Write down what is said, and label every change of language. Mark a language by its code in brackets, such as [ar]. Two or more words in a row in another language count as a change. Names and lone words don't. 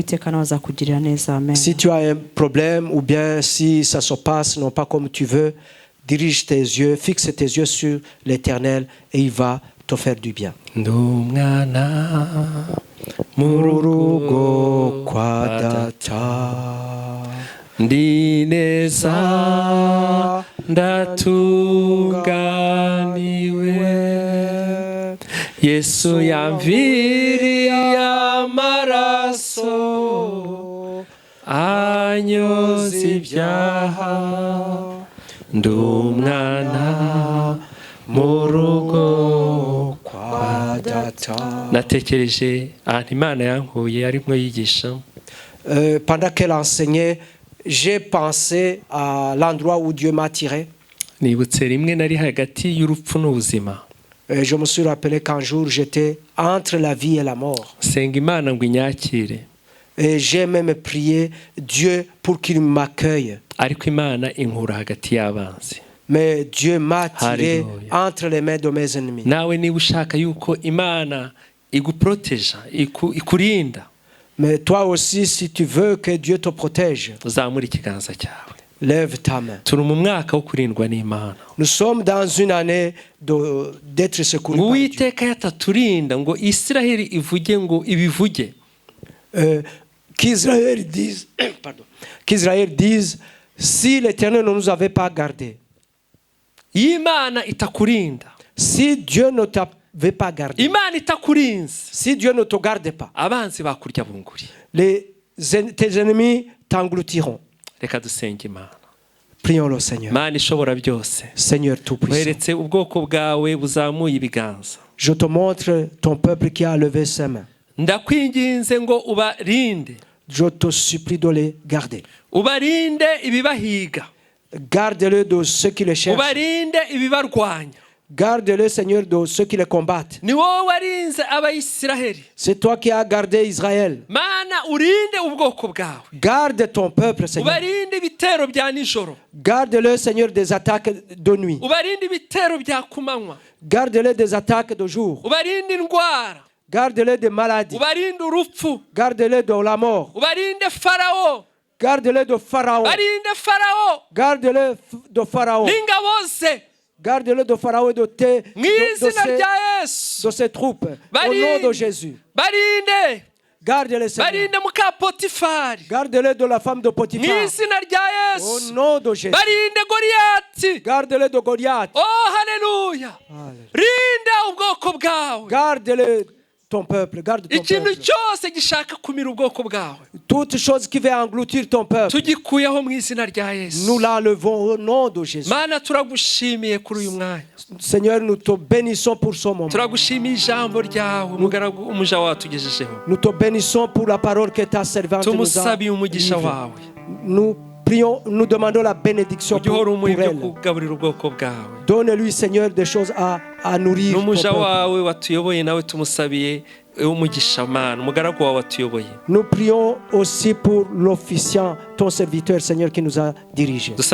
[fr] Si tu as un problème ou bien si ça se passe non pas comme tu veux, dirige tes yeux, fixe tes yeux sur l'Éternel et il va te faire du bien. [rw] Ndumwana murugo kwa data ndi neza ndatunganiwe Yesu yamviriye amaraso anyoza ibyaha ndumwana murugo kwa data. Natekereje ahantu Imana yankuye arimo yigisha. [fr] Pendant qu'elle enseignait, j'ai pensé à l'endroit où Dieu m'a tiré. [rw] Nibutse rimwe nari hagati y'urupfu n'ubuzima. [fr] Je me suis rappelé qu'un jour j'étais entre la vie et la mort. [rw] Senga Imana ngo inyakire. [fr] Et j'ai même prié Dieu pour qu'il m'accueille. [rw] Ariko Imana inkura hagati y'abanzi. [fr] Mais Dieu m'a tiré entre les mains de mes ennemis. [rw] Nawe niba ushaka yuko Imana iguproteja ikurinda. [fr] Mais toi aussi, si tu veux que Dieu te protège, [rw] uzamura ikiganza cyawe. [fr] Lève ta main. [rw] Turi mu mwaka wo kurindwa n'Imana. [fr] Nous sommes dans une année d'être secourus par Dieu. [rw] Uwiteka yataturinda ngo Israeli ivuge ngo ibivuge. [fr] Qu'Israël dise, si l'Éternel ne nous avait pas gardés, [rw] Imana itakurinda, [fr] si Dieu ne t'avait pas gardé, [rw] Imana itakurinze, [fr] si Dieu ne te gardait pas, [rw] abanzi bakurya bunguri, [fr] tes ennemis t'engloutiront. [rw] Reka dusenge Imana. [fr] Prions le Seigneur. [rw] Mana ishobora byose, [fr] Seigneur tout-puissant, [rw] weretse ubwoko bwawe buzamuye ibiganza. [fr] Je te montre ton peuple qui a levé ses mains. [rw] Ndakwinginze ngo ubarinde. [fr] Je te supplie de les garder. [rw] Ubarinde ibibahiga. [fr] Garde-le de ceux qui les cherchent. [rw] Ubarinde ibibarwanya. [fr] Garde-le, Seigneur, de ceux qui les combattent. [rw] Ni wowe warinze abayisiraheli. [fr] C'est toi qui as gardé Israël. [rw] Mana urinde ubwoko bwawe. [fr] Garde ton peuple, Seigneur. [rw] Ubarinde ibitero bya nijoro. [fr] Garde-le, Seigneur, des attaques de nuit. [rw] Ubarinde ibitero bya kumanywa. [fr] Garde-le des attaques de jour. [rw] Ubarinde indwara. [fr] Garde-le des maladies. [rw] Ubarinde urupfu. [fr] Garde-le de la mort. [rw] Ubarinde Farao. [fr] Garde-le de Pharaon. [rw] Barinde Farao. [fr] Garde-le de Pharaon. [rw] N'ingabo ze. [fr] Garde-le de Pharaon et de ses troupes. Au nom de Jésus. [rw] Barinde. [fr] Garde-le, Seigneur. [rw] Barinde muka Potifari. [fr] Garde-le de la femme de Potiphar. Au nom de Jésus. [rw] Barinde Goliath. [fr] Garde-le de Goliath. [rw] Oh, hallelujah. Rinda ubwoko bwawe. [fr] Garde-le, ton peuple. Garde ton peuple. [rw] Ikintu cyose gishaka kumira ubwoko bwawe. [fr] Toute chose qui veut engloutir ton peuple. [rw] Tugikuyeho mu izina rya Yesu. [fr] Nous l'enlevons au nom de Jésus. [rw] Mana turagushimiye kuri uyu mwanya. [fr] Seigneur, nous te bénissons pour ce moment. [rw] Turagushimiye ijambo ryawe umugaragu umuja watugejejeho. [fr] Nous te bénissons pour la parole que ta servante nous a. [rw] Tumusabiye umugisha wawe. [fr] Nous prions, nous demandons la bénédiction pour elle. Donne-lui, Seigneur, des choses à nourrir. Nous prions aussi pour l'officiant, ton serviteur, Seigneur, qui nous a dirigés.